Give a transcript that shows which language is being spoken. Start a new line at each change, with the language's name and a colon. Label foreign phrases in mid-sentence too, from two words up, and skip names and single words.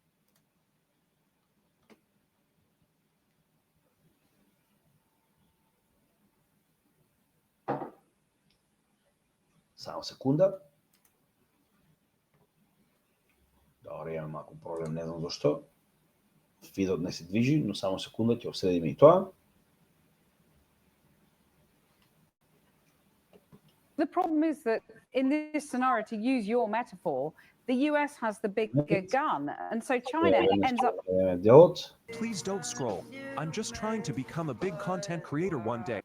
Macedonian: Само секунда. Добре, имам малку проблем, не знам зашто. Фидот не се движи, но само секунда ќе обседиме и тоа.
English: The problem is that in this scenario, to use your metaphor, the US has the bigger gun, and so China ends up. Please don't scroll. I'm just trying to become a big content creator one day.